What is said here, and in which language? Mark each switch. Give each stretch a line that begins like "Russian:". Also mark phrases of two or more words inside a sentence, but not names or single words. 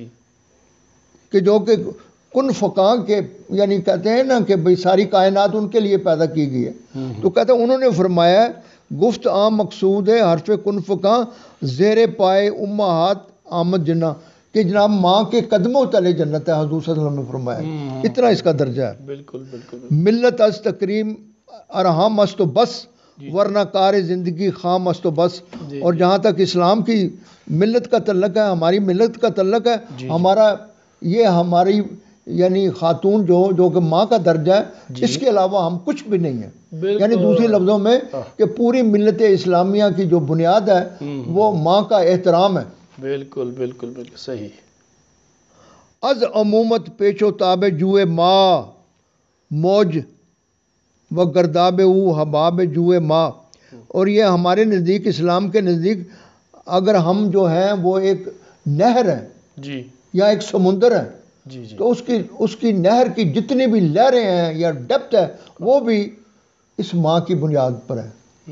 Urdu: کہ جو کہ
Arabic: کن فقاں
Urdu: کے یعنی کہتے ہیں نا کہ بھئی ساری کائنات ان کے لیے پیدا کی گئی ہے، تو کہتے ہیں انہوں نے فرمایا
Persian: گفت عام مقصود ہے حرف کن فقاں، زیر پائے امہات آمد جناں،
Urdu: کہ جناب ماں کے قدموں تلے جنت ہے، حضور صلی اللہ علیہ وسلم نے فرمایا، اتنا اس کا درجہ ہے۔ بالکل بالکل۔
Persian: ملت از تکریم ارحام است و بس، ورنہ کار زندگی خام است و بس۔
Urdu: اور جہاں تک اسلام کی ملت کا تعلق ہے، ہماری ملت کا تعلق ہے، ہمارا یہ ہماری یعنی خاتون جو کہ ماں کا درجہ ہے، اس کے علاوہ ہم کچھ بھی نہیں ہیں۔ یعنی دوسری لفظوں میں کہ پوری ملت اسلامیہ کی جو بنیاد ہے وہ ماں کا احترام ہے۔ بالکل بالکل بالکل صحیح۔
Persian: از عمومت پیچ و تاب جوئے ماں، موج و گرداب او حباب جوئے ماں۔
Urdu: اور یہ ہمارے نزدیک، اسلام کے نزدیک، اگر ہم جو ہیں وہ ایک نہر ہے جی یا ایک سمندر ہے، جی جی تو اس کی نہر کی جتنی بھی لہریں ہیں یا ڈیپتھ ہے وہ بھی اس ماں کی بنیاد پر ہے۔